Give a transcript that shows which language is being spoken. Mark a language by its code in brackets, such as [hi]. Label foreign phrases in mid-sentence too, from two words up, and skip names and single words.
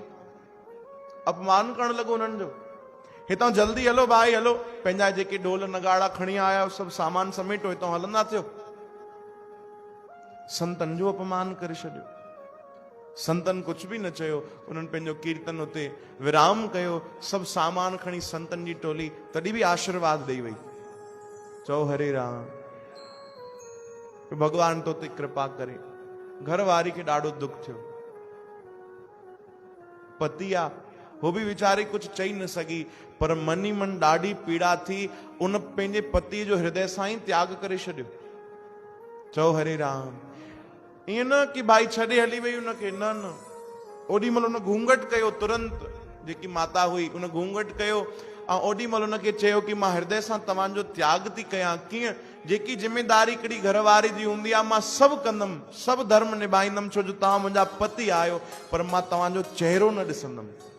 [sd] अपमान करण लॻो उन्हनि जो, हितां जल्दी हलो भाई, हलो, पंहिंजा जेके ढोल नगाड़ा खणी आया सभु सामान समेटो, हितां हलंदा थियो। संतनि जो अपमान करे छॾियो। संतनि कुछ भी न चयो, उन्हनि पंहिंजो कीर्तन उते विराम कयो। सभु सामान खणी संतनि जी टोली तॾहिं भी आशीर्वाद ॾेई वई। चओ हरे राम। भगवान तो ते कृपा करे। घरवारी खे ॾाढो दुख थियो। पति आ, वो भी वीचारी कुछ चई न सघी, पर मन ही मन ॾाढी पीड़ा थी। उन पंहिंजे पति जो हृदय सां ई त्याग करे छॾियो। चओ हरे राम। ईअं न कि भाई छॾे हली वई उनखे, न न, ओॾी महिल उन घूंघट कयो, तुरंत जेकी माता हुई उन घूंघट कयो, ऐं ओॾी महिल उनखे चयो कि मां हृदय सां तव्हांजो त्याग थी कयां। कीअं? जेकी जिम्मेदारी हिकिड़ी घरवारी जी हूंदी आहे, मां सभु कंदमि, सभु धर्म निभाईंदमि, छो जो तव्हां मुंहिंजा पति आहियो, पर मां तव्हांजो चेहरो न ॾिसंदमि।